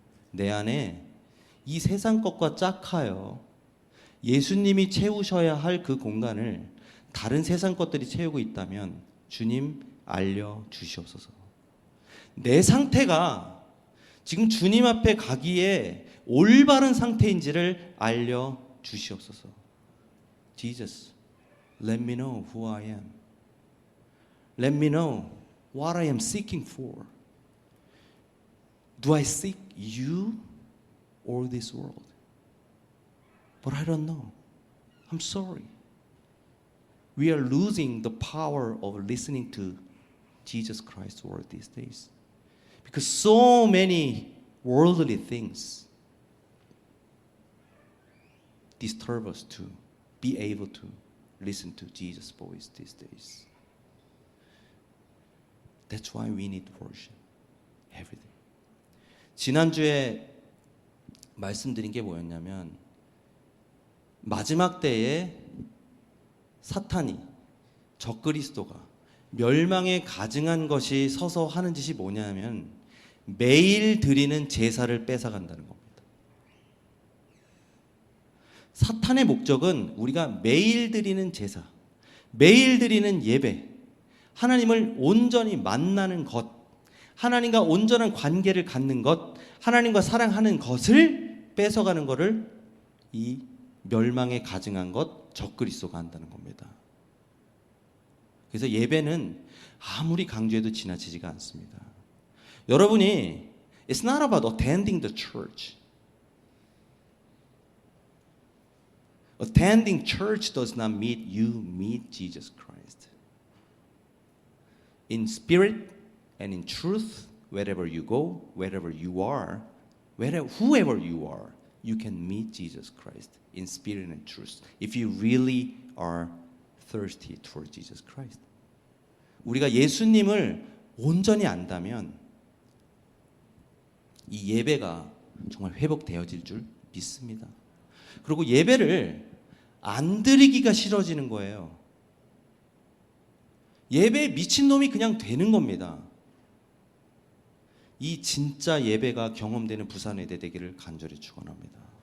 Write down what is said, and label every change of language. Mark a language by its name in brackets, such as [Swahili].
[Korean] 내 안에 이 세상 것과 짝하여 예수님이 채우셔야 할 그 공간을 다른 세상 것들이 채우고 있다면 주님 알려주시옵소서. 내 상태가 지금 주님 앞에 가기에 올바른 상태인지를 알려주시옵소서. [English] Jesus, let me know who I am. Let me know what I am seeking for. Do I seek you or this world? But I don't know. I'm sorry. We are losing the power of listening to Jesus Christ's word these days. Because so many worldly things disturb us to be able to listen to Jesus' voice these days. That's why we need worship every day. [Korean] 지난주에 말씀드린 게 뭐였냐면 마지막 때에 사탄이 적그리스도가 멸망에 가증한 것이 서서 하는 짓이 뭐냐면 매일 드리는 제사를 뺏어간다는 겁니다. 사탄의 목적은 우리가 매일 드리는 제사, 매일 드리는 예배, 하나님을 온전히 만나는 것, 하나님과 온전한 관계를 갖는 것, 하나님과 사랑하는 것을 뺏어가는 것을 이 멸망에 가증한 것, 적그리스도가 한다는 겁니다. 그래서 예배는 아무리 강조해도 지나치지가 않습니다. 여러분이 [English] It's not about attending the church. Attending church does not mean you meet Jesus Christ. In spirit and in truth, wherever you go, wherever you are, whoever you are, you can meet Jesus Christ in spirit and truth. If you really are thirsty toward Jesus Christ. [Korean] 우리가 예수님을 온전히 안다면 이 예배가 정말 회복되어질 줄 믿습니다. 그리고 예배를 안 드리기가 싫어지는 거예요. 예배에 미친놈이 그냥 되는 겁니다. 이 진짜 예배가 경험되는 부산의대 되기를 간절히 축원합니다.